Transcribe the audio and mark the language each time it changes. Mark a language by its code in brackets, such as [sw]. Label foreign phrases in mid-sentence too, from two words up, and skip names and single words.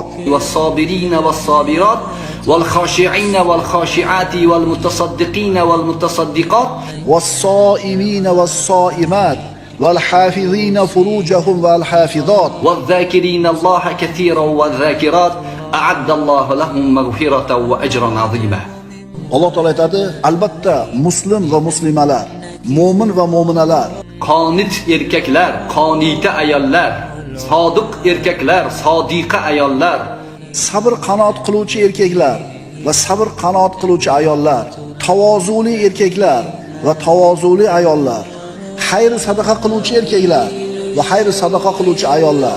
[ar] والصابرين والصابرات والخاشعين والخاشعات والمتصدقين والمتصدقات والصائمين والصائمات والحافظين فروجهم والحافظات والذاكرين الله كثيرا والذاكرات أعد الله لهم مغفرة وأجرا عظيما. [uz] Alloh taolo aytadi, albatta muslim va muslimalar, mo'min va mo'minalar, qonit erkaklar, qonita ayollar, sodiq erkaklar, sodiqa ayollar, sabr qanoat qiluvchi erkaklar va sabr qanoat qiluvchi ayollar, tavozuli erkaklar va tavozuli ayollar, xayr sadaqa qiluvchi erkaklar va xayr sadaqa qiluvchi ayollar,